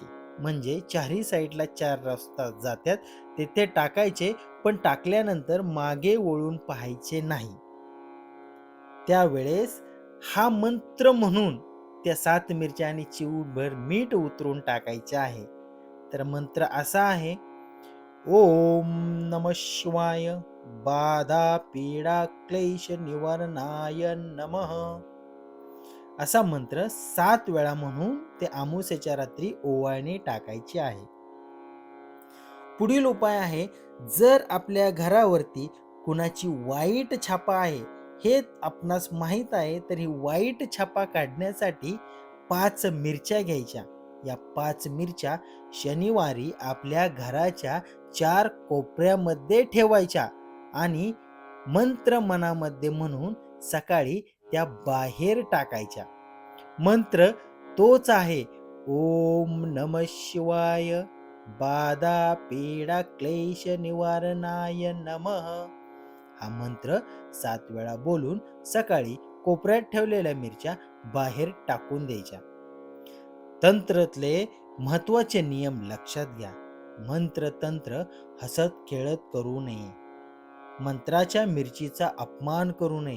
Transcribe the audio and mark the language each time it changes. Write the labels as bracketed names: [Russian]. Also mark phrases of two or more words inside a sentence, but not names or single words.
[Marathi] म्हणजे चारही साईडला 4 रस्ता जातात, तिथे टाकायचे. पण टाकल्यानंतर मागे वळून पाहायचे नाही. त्यावेळेस हा मंत्र म्हणून त्या 7 मिरच्या आणि चिमूटभर मीठ उतरून टाकायचे आहे. तर मंत्र असा आहे: [Sanskrit] ओम नमः शिवाय. बाधा पीडा क्लेश निवारणाय नमः. [Marathi] असा मंत्र 7 वेळा म्हणून ते अमावास्येच्या रात्री ओवाळणी टाकायची आहे. पुढील उपाय आहे, जर आपल्या घरावरती कुणाची वाईट छापा आहे हे आपणास माहीत आहे, तर ही वाईट छापा काढण्यासाठी 5 मिरच्या घ्यायच्या. या 5 मिरच्या शनिवारी आपल्या घराच्या 4 कोपऱ्यामध्ये ठेवायच्या आणि मंत्र मनामध्ये म्हणून सकाळी त्या बाहेर टाकायच्या. मंत्र तोच आहे: [Sanskrit] ओम नमः शिवाय. बाधा पीडा क्लेश निवारणाय नमः. [Marathi] हा मंत्र 7 वेळा बोलून सकाळी कोपऱ्यात ठेवलेल्या मिरच्या बाहेर टाकून द्यायच्या. तंत्रातले महत्वाचे नियम लक्षात घ्या. मंत्र तंत्र हसत खेळत करू नये. मंत्राच्या मिरचीचा अपमान करू नये.